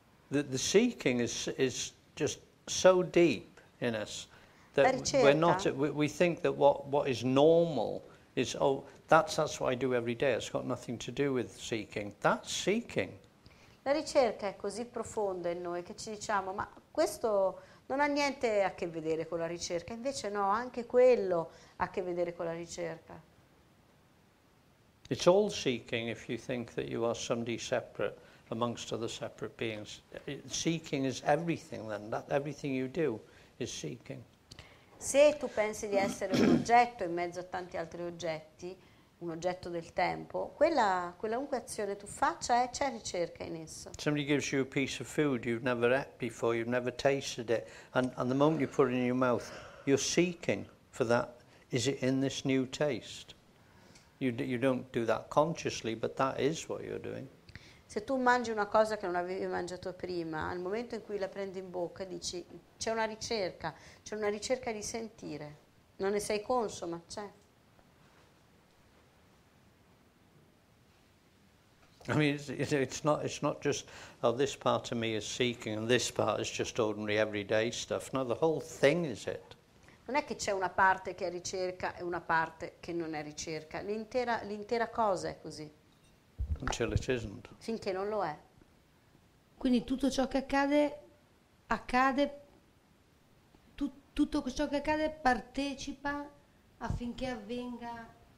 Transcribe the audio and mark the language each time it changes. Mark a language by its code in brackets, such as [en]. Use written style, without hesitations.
[en] The seeking is just so deep in us that we think that what is normal is, oh, that's what I do every day. It's got nothing to do with seeking. That's seeking. [it] La ricerca è così profonda in noi che ci diciamo, ma questo non ha niente a che vedere con la ricerca. Invece no, anche quello ha a che vedere con la ricerca. [en] It's all seeking if you think that you are somebody separate amongst other separate beings. Seeking is everything then. Everything you do is seeking. [it] Se tu pensi di essere un oggetto in mezzo a tanti altri oggetti, un oggetto del tempo, qualunque azione tu faccia c'è ricerca in esso. [en] Somebody gives you a piece of food you've never ate before, you've never tasted it, and the moment you put it in your mouth, you're seeking for that. Is it in this new taste? You don't do that consciously, but that is what you're doing. [it] Se tu mangi una cosa che non avevi mangiato prima, al momento in cui la prendi in bocca dici c'è una ricerca di sentire. Non ne sei conscio, ma c'è. [en] I mean, it's not just, oh, this part of me is seeking and this part is just ordinary everyday stuff. No, the whole thing is it. [it] Non è che c'è una parte che è ricerca e una parte che non è ricerca. L'intera cosa è così. [en] Until it isn't. [it] Finché non lo è. Quindi tutto ciò che accade, tutto ciò che accade partecipa affinché avvenga